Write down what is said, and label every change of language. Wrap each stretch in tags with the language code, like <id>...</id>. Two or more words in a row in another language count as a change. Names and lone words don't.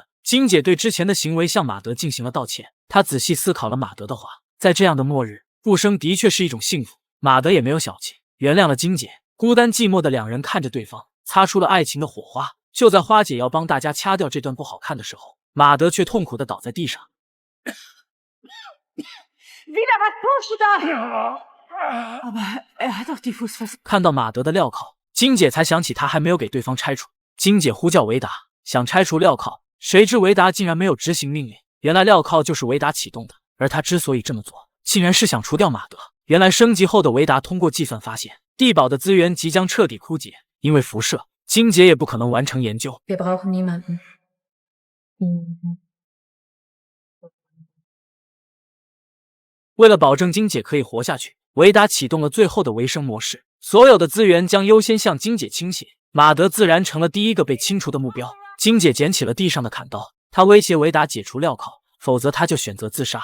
<zh>金姐对之前的行为向马德进行了道歉。她仔细思考了马德的话，在这样的末日，不生的确是一种幸福。马德也没有小气，原谅了金姐。孤单寂寞的两人看着对方，擦出了爱情的火花。就在花姐要帮大家掐掉这段不好看的时候，马德却痛苦地倒在地上。</zh> <de>Wieder, was tust du da? Aber er hat doch die Fußfessel.</de> <zh>看到马德的镣铐，金姐才想起他还没有给对方拆除。金姐呼叫维达，想拆除镣铐，谁知维达竟然没有执行命令。原来镣铐就是维达启动的，而他之所以这么做，竟然是想除掉马德。原来升级后的维达通过计算发现，地堡的资源即将彻底枯竭，因为辐射，金姐也不可能完成研究。</zh> <de>Wir brauchen niemanden.</de> <zh>为了保证金姐可以活下去，维达启动了最后的维生模式，所有的资源将优先向金姐倾斜，马德自然成了第一个被清除的目标。金姐捡起了地上的砍刀，她威胁维达解除镣铐，否则她就选择自杀。</zh>